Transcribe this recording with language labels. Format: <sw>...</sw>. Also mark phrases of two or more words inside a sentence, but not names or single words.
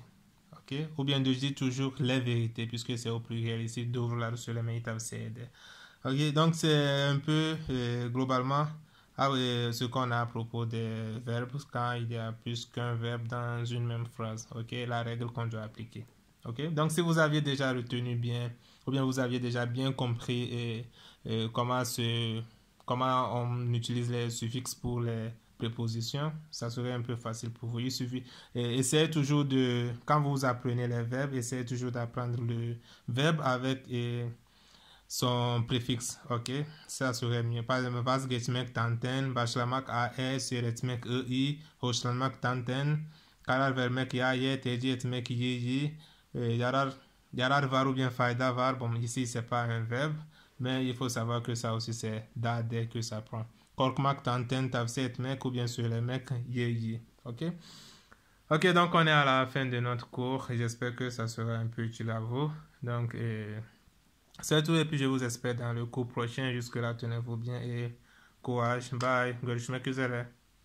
<fr>Okay? Ou bien de dire toujours les vérités, puisque c'est au pluriel ici,</fr> <tr>doğruları söylemeyi tavsiye eder.</tr> <fr>Ok, donc c'est un peu globalement ce qu'on a à propos des verbes quand il y a plus qu'un verbe dans une même phrase. Ok, la règle qu'on doit appliquer. Ok, donc si vous aviez déjà retenu bien, ou bien vous aviez déjà bien compris comment on utilise les suffixes pour les prépositions, ça serait un peu facile pour vous. Il suffit, essayez toujours de, quand vous apprenez les verbes, essayez toujours d'apprendre le verbe avec son préfixe, ok? Ça serait mieux. Par exemple,</fr> <tr>was geçmek tanten, başlamak AE, söyletmek I, hoşlanmak tanten, karar vermek ya, tercih etmek yi, yarar var</tr> <fr>ou bien</fr> <tr>fayda var.</tr> <fr>Bon, ici, c'est pas un verbe, mais il faut savoir que ça aussi, c'est da, dès que ça prend.</fr> <tr>Korkmak tanten, tavsiye etmek</tr> <fr>ou bien</fr> <tr>söylemek yi, ok?</tr> <fr>Ok, donc on est à la fin de notre cours et j'espère que ça sera un peu utile à vous. Donc, c'est tout et puis je vous espère dans le cours prochain. Jusque-là, tenez-vous bien et courage. Bye.</fr> <tr>Görüşmek üzere.</tr>